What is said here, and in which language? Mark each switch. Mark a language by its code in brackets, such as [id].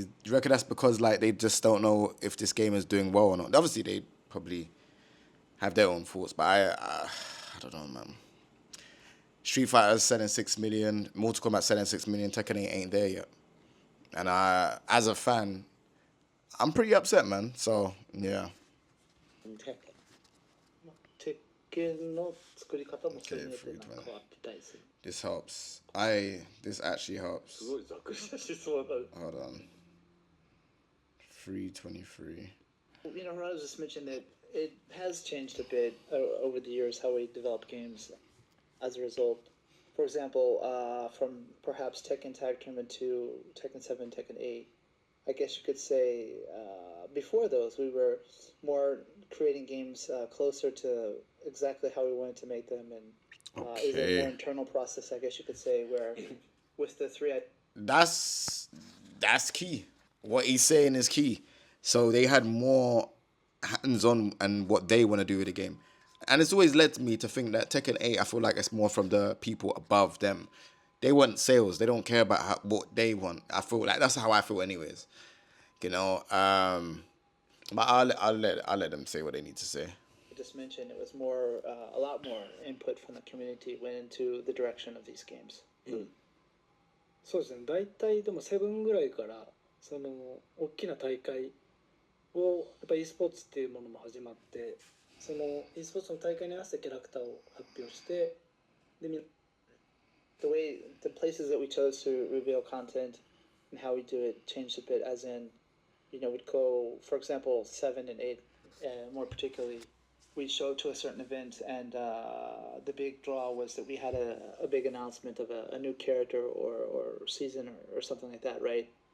[en] Do you reckon that's because, like, they just don't know if this game is doing well or not? Obviously, they probably have their own thoughts, but I don't know, man. Street Fighter's selling 6 million, Mortal Kombat selling 6 million, Tekken 8 ain't there yet. And as a fan, I'm pretty upset, man. So, yeah. [ja] Tekken の作り方もそれによって [en] Okay, [ja] なんか変わってたりする。 [en] This helps. This actually helps. [ja] すごいざっくりした思想だ。 [en] Hold on. 323. Harada just mentioned that it has changed a bit over the years how we develop games as a result. For example, from perhaps Tekken Tag Tournament to Tekken 7, Tekken 8, I guess you could say before those we were more creating games closer to exactly how we wanted to make them, and it was a more internal process, I guess you could say, where with the three... That's key. What he's saying is key. So they had more hands-on and what they want to do with the game. And it's always led me to think that Tekken 8, I feel like it's more from the people above them. They want sales. They don't care about what they want. I feel like that's how I feel anyways. But I'll let them say what they need to say. I just mentioned it was more, a lot more input from the community went into the direction of these games. [ja] そうですね、大体でもセブンぐらいからその大きな大会をやっぱり e スポーツっていうものも始まって、その e スポーツの大会に合わせてキャラクターを発表して、で [en] the places that we chose to reveal content and how we do it changed a bit. As in, we'd go, for example, 7 and 8, more particularly, we'd show to a certain event, and the big draw was that we had a big announcement of a new character or season or something like that, right?